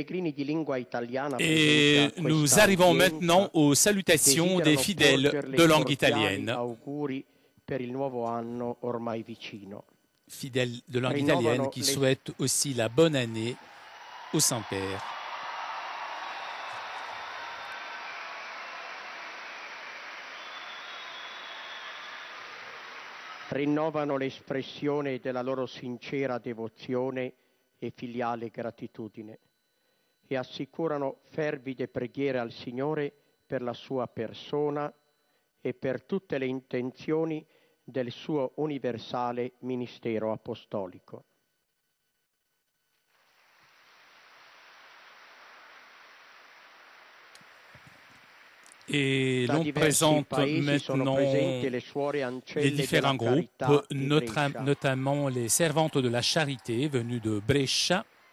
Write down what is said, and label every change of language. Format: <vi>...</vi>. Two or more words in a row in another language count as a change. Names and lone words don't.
<fr>nous arrivons maintenant aux salutations des fidèles de langue italienne. Fidèles de langue italienne qui souhaitent aussi la bonne année au Saint-Père.</fr> <it>Rinnovano l'espressione della loro sincera devozione e filiale gratitudine e assicurano fervide preghiere al Signore per la sua persona e per tutte le intenzioni del suo universale ministero apostolico.</it> <fr>Et l'on présente maintenant les différents groupes, notamment les servantes de la charité venues de Brescia.</fr>